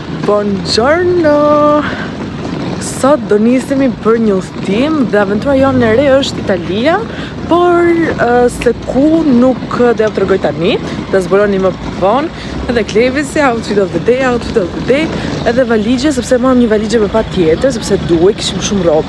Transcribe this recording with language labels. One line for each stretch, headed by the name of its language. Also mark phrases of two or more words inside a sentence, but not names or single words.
Albanian: Buongiorno! Sot do nisemi për një udhëtim dhe aventura jonë e re është Italia, por se ku nuk do ja tregoj tani, do zburoni më vonë, edhe Klevisi,
English: outfit of the day,
Albanian: edhe valigje, sepse marrëm një valigje me patjetër, sepse duhej, kishim shumë rroba.